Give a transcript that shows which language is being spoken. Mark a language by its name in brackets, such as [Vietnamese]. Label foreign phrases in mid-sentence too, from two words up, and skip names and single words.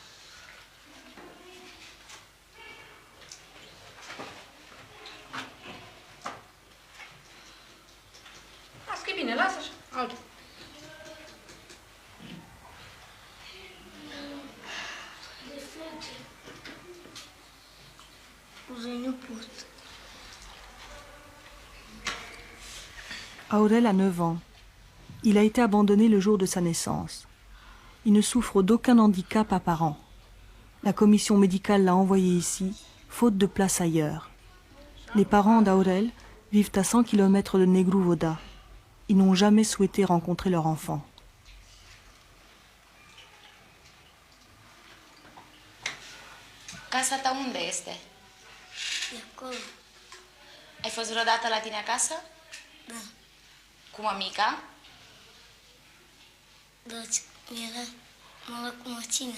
[Romanian] Da, scrii bine, lasă așa, altul. Nu pot. [French] Aurel a 9 ans. Il a été abandonné le jour de sa naissance. Il ne souffre d'aucun handicap apparent. La commission médicale l'a envoyé ici, faute de place ailleurs. Les parents d'Aurel vivent à 100 km de Negru Voda. Ils n'ont jamais souhaité rencontrer leur enfant. [Romanian] Casa ta unde este? E acolo. Ai fost vreodată la tine acasă? Da. Cu mămica? Da, era mă cu mașina.